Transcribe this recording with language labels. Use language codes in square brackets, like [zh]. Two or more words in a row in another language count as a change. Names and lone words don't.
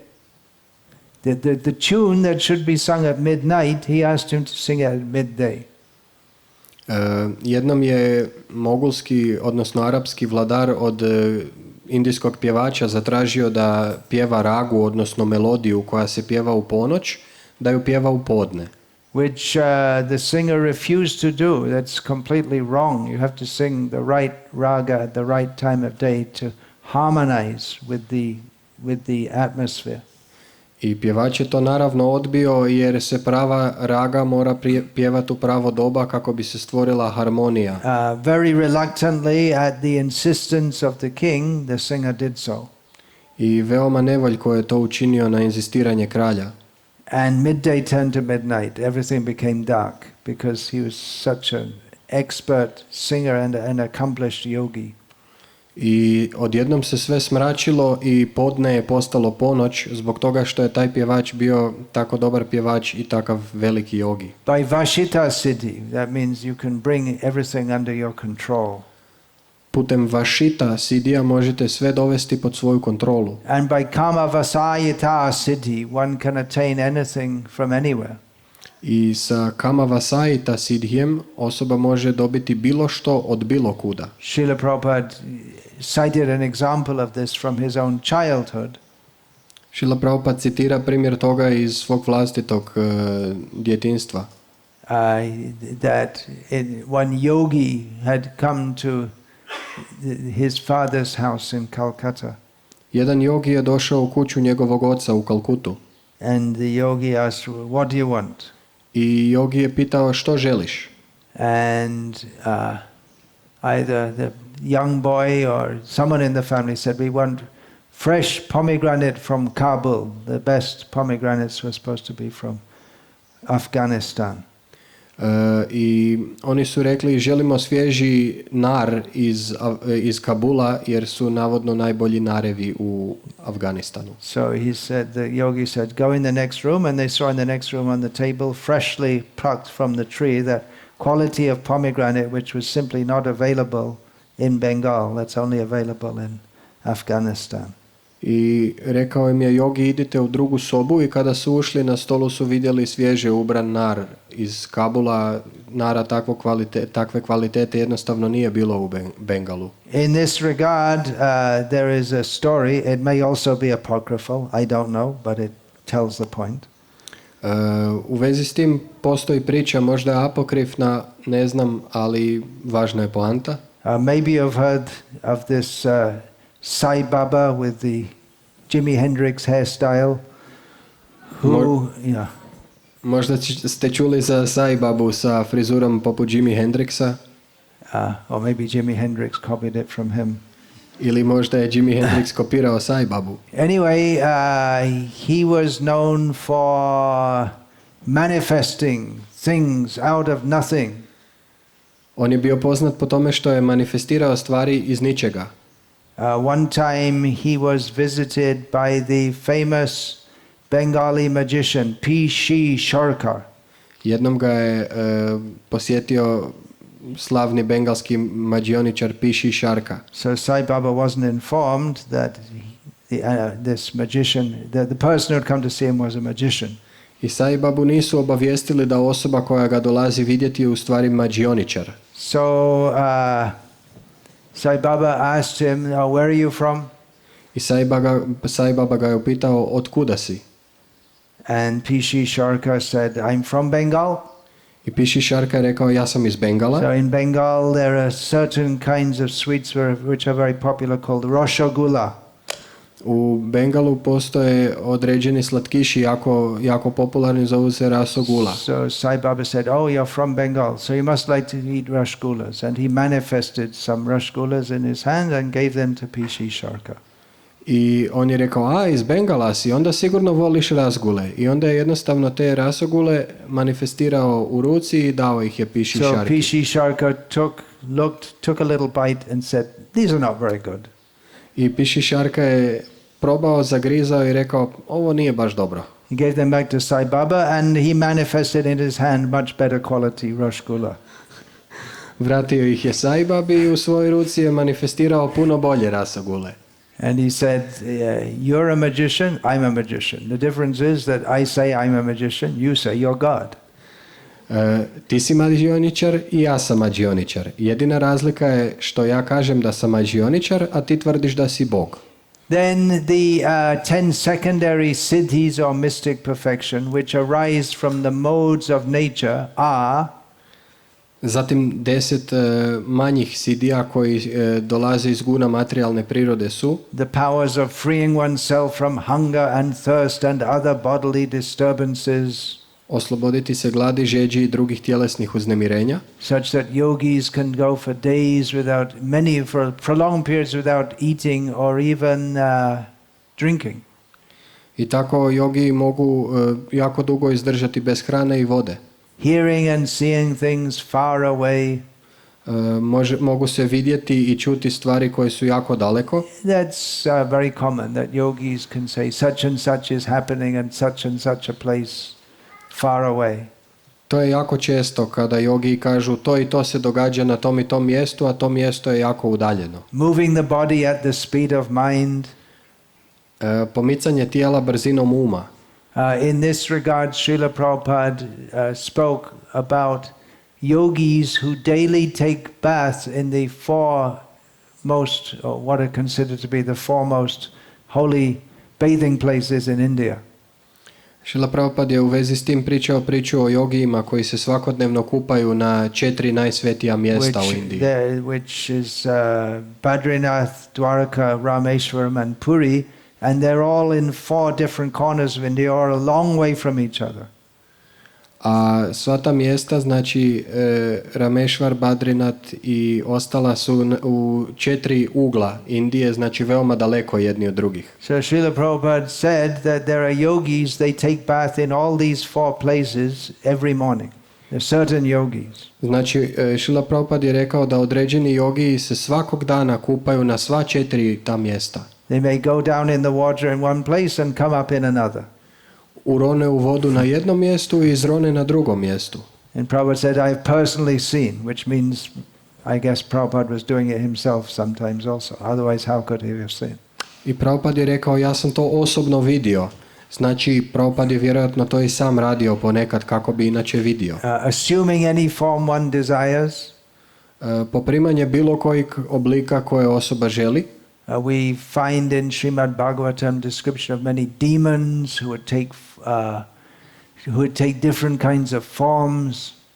[en] The tune that should be sung at midnight, he asked him to sing it at midday. [hr] Jednom je mogulski, odnosno arapski vladar od indijskog pjevača zatražio da pjeva ragu, odnosno melodiju koja se pjeva u ponoć, da ju pjeva u podne. [en] Which the singer refused to do. That's completely wrong. You have to sing the right raga at the right time of day to harmonize with the atmosphere. [hr] I pjevač je to naravno odbio jer se prava raga mora pjevati u pravo doba kako bi se stvorila harmonija. [en] Very reluctantly, at the insistence of the king, the singer did so. [hr] I veoma nevoljko je to učinio na inzistiranje kralja. [en] And midday turned to midnight. Everything became dark because he was such an expert singer and an accomplished yogi. [hr] I odjednom se sve smračilo i podne je postalo ponoć zbog toga što je taj pjevač bio tako dobar pjevač i takav veliki jogi. [en] By Vashita siddhi, that means you can bring everything under your control. [hr] Putem vašita sidija možete sve dovesti pod svoju kontrolu. [en] And by kama vasayita siddhi, one can attain anything from anywhere. [hr] I sa kama vasayita sidhijem osoba može dobiti bilo što od bilo kuda. [en] Srila Prabhupada cited an example of this from his own childhood. [hr] Srila Prabhupada citira primjer toga iz svog vlastitog djetinjstva. [en] That one yogi had come to his father's house in Calcutta. [hr] Jedan jogi je došao u kuću njegovog oca u Kalkutu. [en] And the yogi asked, "What do you want?" [hr] I jogi je pitao što želiš. [en] And either the young boy or someone in the family said, "We want fresh pomegranate from Kabul. The best pomegranates were supposed to be from Afghanistan." [hr] I oni su rekli želimo svježi nar iz Kabula jer su navodno najbolji narevi u Afganistanu. [en] So he said, the yogi said, "Go in the next room," and they saw in the next room on the table, freshly plucked from the tree, that quality of pomegranate which was simply not available in Bengal. That's only available in Afghanistan. [hr] I rekao im je jogi idite u drugu sobu i kada su ušli na stolu su vidjeli svježe ubran nar iz Kabula, nara takve kvalitete jednostavno nije bilo u Bengalu. [en] In this regard, there is a story. It may also be apocryphal. I don't know, but it tells the point. [hr] U vezi s tim postoji priča, možda je apokrifna, ne znam, ali važna je poanta. [en] Maybe you've heard of this Sai Baba with the Jimi Hendrix hairstyle. [hr] Možda ste čuli za Sai Babu sa frizurom poput Jimi Hendrixa. [en] Or maybe Jimi Hendrix copied it from him. [hr] Ili možda je Jimi Hendrix kopirao Sai Babu. [en] Anyway, he was known for manifesting things out of nothing. [hr] On je bio poznat po tome što je manifestirao stvari iz ničega. [en] One time he was visited by the famous Bengali magician P.C. Sharkar. [hr] Jednom ga je posjetio slavni bengalski mađioničar P.C. Sharka. [en] So Sai Baba wasn't informed that this magician, the person who had come to see him was a magician. [hr] I Sai Babu nisu obavijestili da osoba koja ga dolazi vidjeti je u stvari mađioničar. [en] So Sai Baba asked him, "Where are you from?" [hr] I Sai Baba ga je upitao od kuda si. [en] And P.C. Sharkar said, "I'm from Bengal." [hr] I P.C. Sharka je rekao ja sam iz Bengala. [en] So in Bengal there are certain kinds of sweets which are very popular called Rasgulla. [hr] U Bengalu postoje određeni slatkiši jako popularni, zovu se rasogula. [en] So Sai Baba said, "Oh, you're from Bengal, so you must like to eat rasgullas." And he manifested some rasgullas in his hand and gave them to P.C. Sharkar. [hr] I on je rekao, iz Bengala si, onda sigurno voliš rasgule. I onda je jednostavno te rasogule manifestirao u ruci i dao ih je P.C. Sharkar. [en] So P.C. Sharkar took a little bite and said, "These are not very good." [hr] I P.C. Sharka je probao, zagrizao i rekao, ovo nije baš dobro. [en] He gave them back to Sai Baba and he manifested in his hand much better quality rasgulla. [hr] Vratio ih je Sai Babi i u svojoj ruci je manifestirao puno bolje rasogule. [en] And he said, "You're a magician, I'm a magician. The difference is that I say I'm a magician, you say you're God." [hr] Ti si mađioničar i ja sam mađioničar. Jedina razlika je što ja kažem da sam mađioničar, a ti tvrdiš da si Bog. [en] Then the 10 secondary siddhis or mystic perfection which arise from the modes of nature are [hr] Zatim 10 manjih sidija koji dolaze iz guna materijalne prirode su [en] the powers of freeing oneself from hunger and thirst and other bodily disturbances, [hr] osloboditi se gladi, žeđi i drugih tjelesnih uznemirenja, [en] such that yogis can go for days without, many for prolonged periods without eating or even drinking. [hr] i tako jogi mogu jako dugo izdržati bez hrane i vode. [en] Hearing and seeing things far away. [hr] Mogu se vidjeti i čuti stvari koje su jako daleko. [en] That's very common, that yogis can say such and such is happening and such a place far away. [hr] To je jako često kada jogi kažu to i to se događa na tom i tom mjestu, a to mjesto je jako udaljeno. [en] Moving the body at the speed of mind. [hr] Pomicanje tijela brzinom uma. [en] In this regard, Srila Prabhupada spoke about yogis who daily take baths in the foremost, or what are considered to be the foremost holy bathing places in India. [hr] Srila Prabhupada je u vezi s tim pričao priču o jogijima koji se svakodnevno kupaju na 4 najsvetija mjesta u Indiji. [en] Which is Badrinath, Dwaraka, Rameshwaram and Puri, and they're all in 4 different corners of India, or a long way from each other. [hr] A sva ta mjesta, znači Rameshwar, Badrinath i ostala su u 4 ugla Indije, znači veoma daleko jedni od drugih. [en] So Srila Prabhupada said that there are yogis, they take bath in all these 4 places every morning. There are certain yogis. [hr] Znači, Srila Prabhupada je rekao da određeni jogiji se svakog dana kupaju na sva 4 ta mjesta. [en] They may go down in the water in one place and come up in another. [hr] Urone u vodu na jednom mjestu i izrone na drugom mjestu. [en] And Prabhupada said, I've personally seen, which means, I guess Prabhupada was doing it himself sometimes also. Otherwise, how could he have seen? [hr] I Prabhupada je rekao, ja sam to osobno vidio. Znači, Prabhupada je vjerojatno to i sam radio ponekad kako bi inače vidio. [en] Assuming any form one desires. [hr] Poprimanje bilo kojeg oblika koje osoba želi. [en] We find in Srimad Bhagavatam description of many demons who would take different kinds of forms.